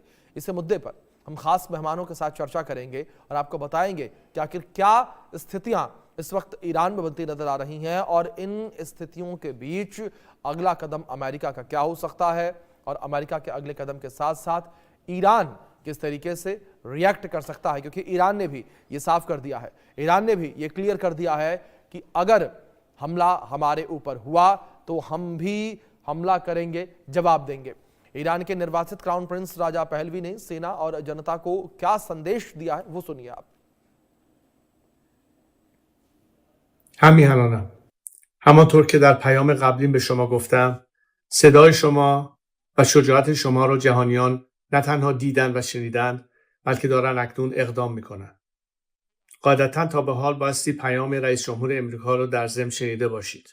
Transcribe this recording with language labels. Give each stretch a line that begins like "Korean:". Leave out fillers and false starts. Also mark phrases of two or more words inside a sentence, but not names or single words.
Hindi: इस मुद्दे पर हम खास मेहमानों के साथ चर्चा करेंगे और आपको बताएंगे कि आखिर क्या स्थितियां इस वक्त ईरान में बनती नजर आ रही हैं और इन स्थितियों के बीच अगला कदम अमेरिका का क्या हो सकता है और अमेरिका के अगले कदम के साथ साथ ईरान किस तरीके से रिएक्ट कर सकता है, क्योंकि ईरान ने भी ये साफ कर दिया है, ईरान ने भी ये क्लियर कर दिया है कि अगर हमला हमारे ऊपर हुआ तो हम भी हमला करेंगे, जवाब देंगे। ईरान के निर्वाचित
English: crown prince
Hindi: राजा पहलवी ने सेना और जनता को क्या संदेश दिया है वो सुनिए आप।
Persian: همیهنانم همانطور که در پیام قبلیم به شما گفتم صدای شما و شجاعت شما را جهانیان نه تنها دیدن و شنیدن بلکه دارن اکنون اقدام میکنن. قاعدتا تا به حال بایستی پیام رئیس جمهور امریکا رو در ضمن شنیده باشید.